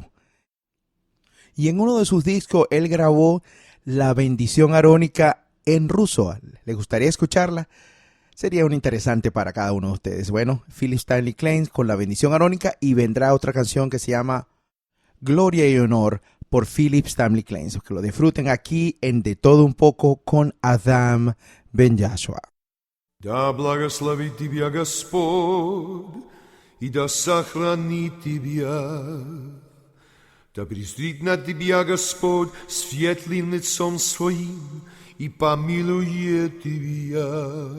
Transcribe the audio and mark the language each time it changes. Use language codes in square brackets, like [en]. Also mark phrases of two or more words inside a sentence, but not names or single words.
[es] Y en uno de sus discos él grabó La bendición arónica en ruso. ¿Le gustaría escucharla? Sería un interesante para cada uno de ustedes. Bueno, Philip Stanley Klein con La bendición arónica, y vendrá otra canción que se llama Gloria y Honor por Philip Stanley Klein. Que lo disfruten aquí en De Todo Un Poco con Адам Ben Yashua. [ru] Да благословит тебя Господь, и да сохранит тебя. Да презрит на тебя Господь светлым лицом своим, и помилует тебя.